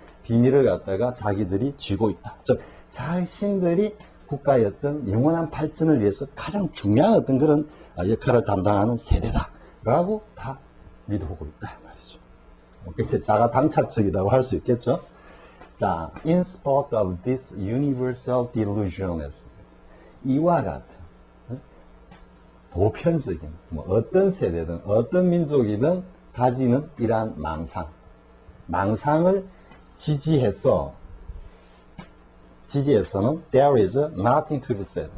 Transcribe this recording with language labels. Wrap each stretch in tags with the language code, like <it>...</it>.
<ko>비밀을 갖다가 자기들이 쥐고 있다. 즉 자신들이 국가의 어떤 영원한 발전을 위해서 가장 중요한 어떤 그런 역할을 담당하는 세대다라고 다 믿어오고 있다 말이죠. 굉장히 자가당착적이라고 할 수 있겠죠. 자,</ko> <en>in spite of this universal delusion</en> <ko>했습니다. 이와 같은 보편적인 어떤 세대든 어떤 민족이든 가지는 이러한 망상을 지지해서는</ko> <en>there is nothing to be said.</en>